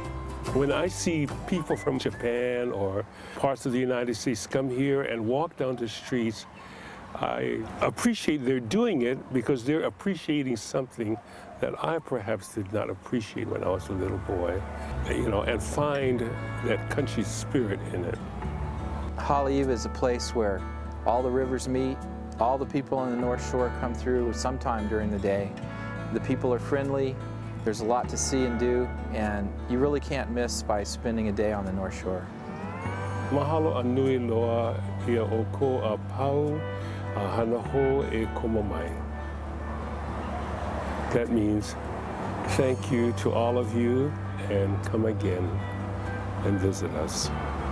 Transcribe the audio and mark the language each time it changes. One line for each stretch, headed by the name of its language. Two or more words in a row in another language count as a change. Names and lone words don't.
English: When I see people from Japan or parts of the United States come here and walk down the streets, I appreciate they're doing it because they're appreciating something that I perhaps did not appreciate when I was a little boy, you know, and find that country spirit in it. Haleiwa is a place where all the rivers meet, all the people on the North Shore come through sometime during the day. The people are friendly. There's a lot to see and do, and you really can't miss by spending a day on the North Shore.
Hawaiian: Mahalo anui loa ia o ko a pau a hana ho e komamai.
English: That means thank you to all of you, and come again and visit us.